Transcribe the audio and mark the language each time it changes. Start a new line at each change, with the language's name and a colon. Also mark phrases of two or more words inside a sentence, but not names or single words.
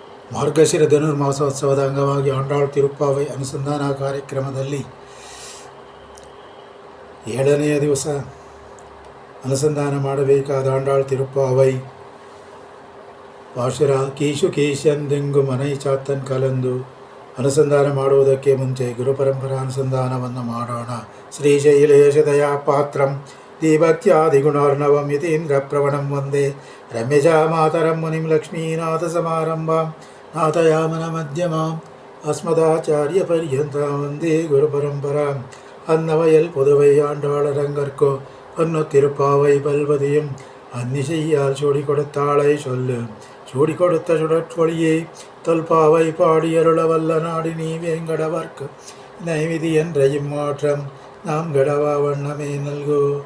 Kannada: ಮಾರ್ಗಶಿರ ಧನುರ್ಮಾಸೋತ್ಸವದ ಅಂಗವಾಗಿ ಆಂಡಾಳ್ ತಿರುಪ್ಪಾವೈ ಅನುಸಂಧಾನ ಕಾರ್ಯಕ್ರಮದಲ್ಲಿ 7ನೆಯ ದಿವಸ ಅನುಸಂಧಾನ ಮಾಡಬೇಕಾದ ಆಂಡಾಳ್ ತಿರುಪ್ಪಾವೈ ಪಾಶುರ ಕೀಶು ಕೀಶಂದೆಂಗು ಮನೈ ಚಾತನ್ ಕಲಂದು ಅನುಸಂಧಾನ ಮಾಡುವುದಕ್ಕೆ ಮುಂಚೆ ಗುರುಪರಂಪರಾ ಅನುಸಂಧಾನವನ್ನು ಮಾಡೋಣ.
Sanskrit: श्रीशैलेशदया पात्रं धीभक्त्यादिगुणार्णवं यतीन्द्र प्रवणं वन्दे रम्यजा मातरं मुनिं लक्ष्मीनाथ समारम्भां नाथयामुन मध्यमां अस्मदाचार्य पर्यन्तां वन्दे गुरुपरम्परां.
Tamil: அன்னவயல் புதுவை ஆண்டாளரங்கற்கோ பொன்னு திருப்பாவை பல்வதியும் அந்நிசையால் சூடி கொடுத்தாளை சொல்லு சூடி கொடுத்த சுடற்கொழியை தொல்பாவை பாடியருள வல்ல நாடி நீ வேங்கடவர்க்கு நைவிதி என்ற இம்மாற்றம் நாம் கடவா வண்ணமே நல்கோ.